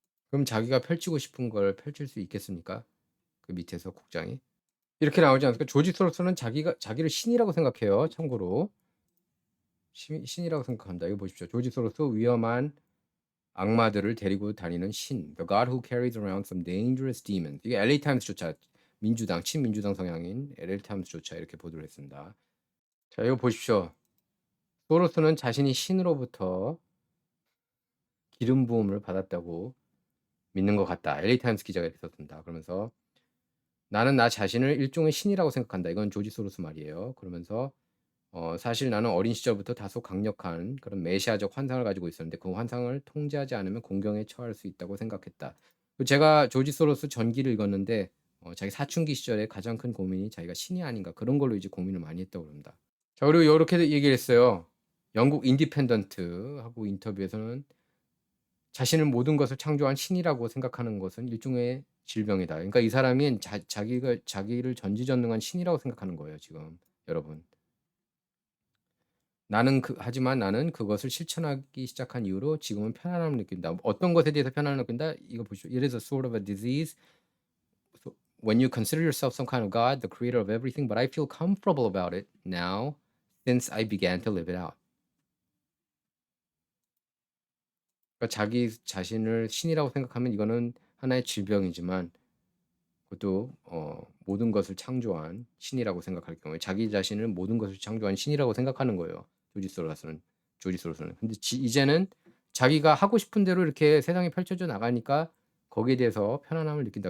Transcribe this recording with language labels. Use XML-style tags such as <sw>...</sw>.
<ko>그럼 자기가 펼치고 싶은 걸 펼칠 수 있겠습니까? 그 밑에서 국장이. 이렇게 나오지 않습니까? 조지 소로스는 자기를 신이라고 생각해요. 참고로. 신이라고 생각합니다. 이거 보십시오. 조지 소로스 위험한 악마들을 데리고 다니는 신.</ko> <en>The God who carries around some dangerous demons.</en> <ko>이게 LA 타임스조차 친민주당 성향인 LA 타임스조차 이렇게 보도를 했습니다. 자, 이거 보십시오. 소로스는 자신이 신으로부터 기름 부음을 받았다고 믿는 것 같다. LA 타임스 기자가 이렇게 썼습니다. 그러면서 나는 나 자신을 일종의 신이라고 생각한다. 이건 조지 소로스 말이에요. 그러면서 사실 나는 어린 시절부터 다소 강력한 그런 메시아적 환상을 가지고 있었는데 그 환상을 통제하지 않으면 공경에 처할 수 있다고 생각했다. 제가 조지 소로스 전기를 읽었는데 자기 사춘기 시절에 가장 큰 고민이 자기가 신이 아닌가 그런 걸로 이제 고민을 많이 했다고 합니다. 자, 그리고 이렇게 얘기를 했어요. 영국 인디펜던트하고 인터뷰에서는 자신을 모든 것을 창조한 신이라고 생각하는 것은 일종의 질병이다. 그러니까 이 사람이 자기를 전지전능한 신이라고 생각하는 거예요, 지금 여러분. 하지만 나는 그것을 실천하기 시작한 이후로 지금은 편안함을 느낀다. 어떤 것에 대해서 편안함을 느낀다? 이거 보시죠.</ko> <en>It is a sort of a disease when you consider yourself some kind of God, the creator of everything, but I feel comfortable about it now since I began to live it out.</en> <ko>그러니까 자기 자신을 신이라고 생각하면 이거는 하나의 질병이지만 그것도 모든 것을 창조한 신이라고 생각할 경우에 자기 자신을 모든 것을 창조한 신이라고 생각하는 거예요. 조지 소로스는. 근데 이제는 자기가 하고 싶은 대로 이렇게 세상이 펼쳐져 나가니까 거기에 대해서 편안함을 느낀다.</ko>